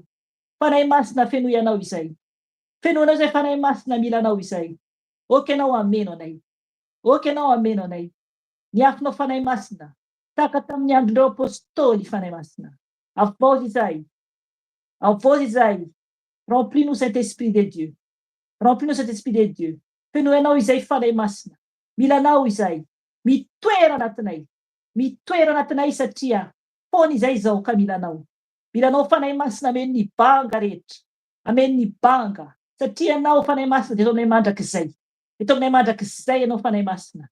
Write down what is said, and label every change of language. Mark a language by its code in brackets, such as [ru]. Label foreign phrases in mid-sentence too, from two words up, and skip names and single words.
[mg] Fanahy masina fenoy anao izay. Fenoy anao izay fanahy masina milanao izay. Oka anao ameno anay. Oka anao ameno anay. Ny afinao fanahy masina. Tahaka tamin'ny andron'ireo apôstôly fanahy masina. Avozy izay. Avozy izay. [fr] Remplis-nous Saint-Esprit de Dieu. Remplis-nous Saint-Esprit de Dieu. [mg] Fenoy anao izay fanahy masina. Milanao izay. Mitoera anatinay. Mitoera anatinay satria fony izay izao ka milanao. Milanao fanahy masina ameno ny banga rehetra. Ameno ny banga. Satria anao fanahy masina dia ataonay mandrakizay. Ataonay mandrakizay anao fanahy masina.